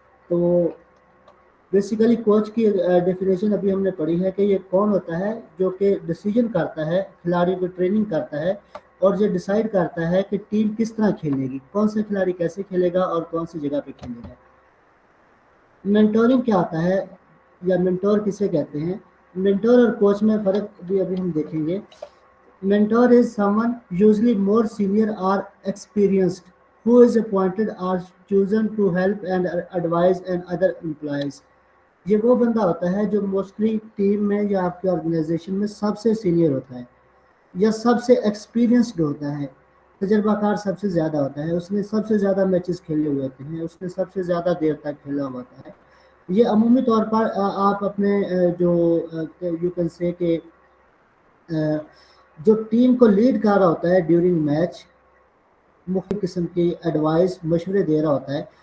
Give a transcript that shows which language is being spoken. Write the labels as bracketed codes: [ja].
[ur] تو basically coach کی definition ابھی ہم نے پڑھی ہے کہ یہ کون ہوتا ہے جو کہ ڈیسیجن کرتا ہے، کھلاڑی کو ٹریننگ کرتا ہے اور یہ ڈیسائیڈ کرتا ہے کہ ٹیم کس طرح کھیلے گی، کون سے کھلاڑی کیسے کھیلے گا اور کون سی جگہ پہ کھیلے گا. مینٹورنگ کیا ہوتا ہے یا مینٹور کسے کہتے ہیں؟ مینٹور اور کوچ میں فرق بھی ابھی ہم دیکھیں گے. [en] Mentor is someone usually more senior or experienced who is appointed or chosen to help and advise and other employees. [ur] یہ وہ بندہ ہوتا ہے جو موسٹلی ٹیم میں یا آپ کے آرگنائزیشن میں سب سے سینئر ہوتا ہے یا سب سے ایکسپیرینسڈ ہوتا ہے، تجربہ کار سب سے زیادہ ہوتا ہے، اس نے سب سے زیادہ میچز کھیلے ہوئے ہوتے ہیں، اس نے سب سے زیادہ دیر تک کھیلا ہوا ہوتا ہے. یہ عمومی طور پر آپ اپنے جو [en] you can say [ur] کہ جو ٹیم کو لیڈ کر رہا ہوتا ہے ڈیورنگ میچ، مختلف قسم کی ایڈوائس مشورے دے رہا ہوتا ہے.